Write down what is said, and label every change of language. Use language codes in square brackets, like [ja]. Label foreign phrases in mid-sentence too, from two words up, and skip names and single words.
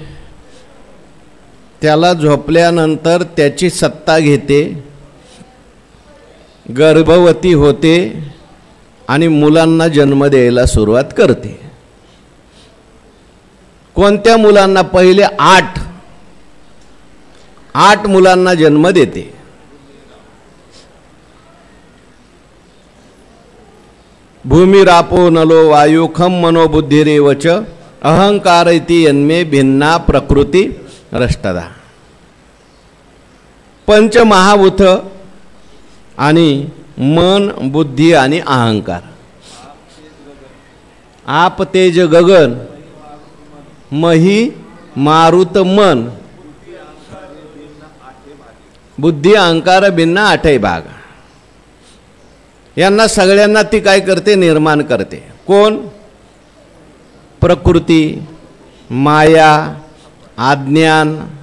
[mr] त्याला झोपल्यानंतर त्याची सत्ता घेते, गर्भवती होते आणि मुलांना जन्म द्यायला सुरुवात करते. कोणत्या मुलांना? पहिले 8 मुलांना जन्म देते. [sa] भूमिरापो नलो वायू खम मनोबुद्धिरेवच अहंकार इति यन्मे भिन्ना प्रकृती रष्टदा. [mr] पंचमहाभूत आणि मन, बुद्धी आणि अहंकार. आप तेज गगन, मही मारुत मन, बुद्धी अहंकार भिन्न 8 भाग. यांना सगळ्यांना ती काय करते? निर्माण करते. कोण? प्रकृती, माया, अज्ञान.